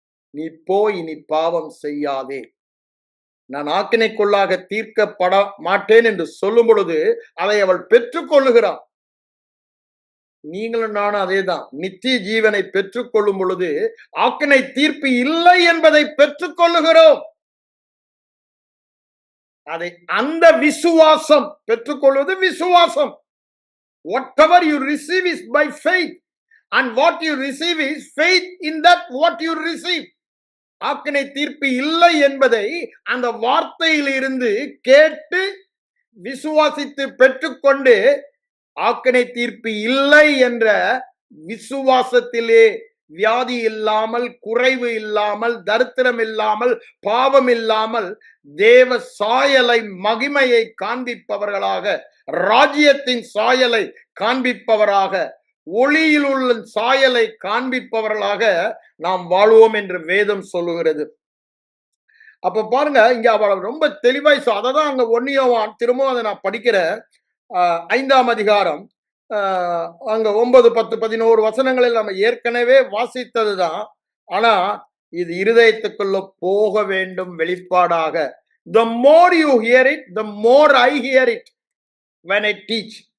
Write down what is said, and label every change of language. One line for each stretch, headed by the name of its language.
Tamil: நீ போய் இனி பாவம் செய்யாதே. நான் ஆக்கினைக்குள்ளாக தீர்க்கப்பட மாட்டேன் என்று சொல்லும் பொழுது அதை அவள் பெற்றுக் கொள்ளுகிறாள். நீங்களும் நானும் அதேதான். நித்திய ஜீவனை பெற்றுக் கொள்ளும் பொழுது ஆக்கினை தீர்ப்பு இல்லை என்பதை பெற்றுக் கொள்ளுகிறோம். அதை அந்த விசுவாசம் பெற்றுக்கொள்வது விசுவாசம்.
English: Whatever you receive is by faith, and what you receive is faith in that what you receive.
Tamil: ஆக்கினை தீர்ப்பு இல்லை என்பதை அந்த வார்த்தையில் இருந்து கேட்டு விசுவாசித்து பெற்றுக்கொண்டு ஆக்கினை தீர்ப்பு இல்லை என்ற விசுவாசத்திலே வியாதி இல்லாமல், குறைவு இல்லாமல், தரித்திரம் இல்லாமல், பாவம் இல்லாமல் தேவ சாயலை, மகிமையை காண்பிப்பவர்களாக, ராஜ்யத்தின் சாயலை காண்பிப்பவராக, ஒளியில் உள்ள சாயலை காண்பிப்பவர்களாக நாம் வாழ்வோம் என்று வேதம் சொல்லுகிறது. அப்ப பாருங்க, இங்க அவள் ரொம்ப தெளிவாய் அததான் அங்க 1 யோவான், திரும்பவும் அதை நான் படிக்கிறேன். 5ஆம் அதிகாரம், அங்க 9, 10, 11 வசனங்களில் நம்ம ஏற்கனவே வாசித்ததுதான். ஆனா இது இருதயத்துக்குள்ள போக வேண்டும் வெளிப்பாடாக.
English: The more you hear it, the more I hear it when I teach.